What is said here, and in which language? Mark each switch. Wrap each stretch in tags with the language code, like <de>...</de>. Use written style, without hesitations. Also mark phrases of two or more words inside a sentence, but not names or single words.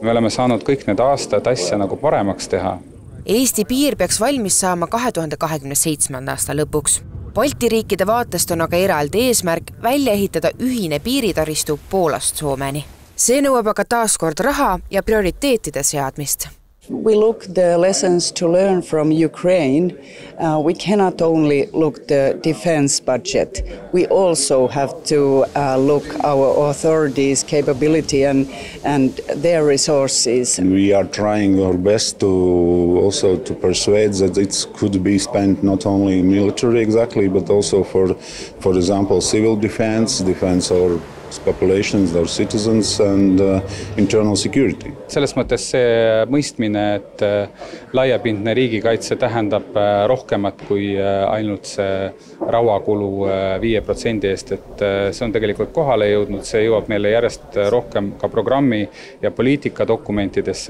<et>Me oleme saanud kõik need aastad asja nagu paremaks teha. Eesti piir peaks valmis saama 2027. aasta lõpuks. Balti riikide vaatest on aga eraldi eesmärk välja ehitada ühine piiritaristu Poolast Soomeni. See nõuab aga taaskord raha ja prioriteetide seadmist.</et> <en>We look the lessons to learn from Ukraine. We cannot only look the defense budget. We also have to look our authorities' capability and their resources. We are trying our best to persuade that it could be spent not only military exactly, but also for example, civil defense our populations, our citizens and internal security.</en> <et>Selles mõttes see mõistmine, et laiapindne riigikaitse tähendab rohkemat kui ainult see rauakulu 5% eest, et see on tegelikult kohale jõudnud, see jõuab meile järjest rohkem ka programmi ja poliitikadokumentidesse.</et>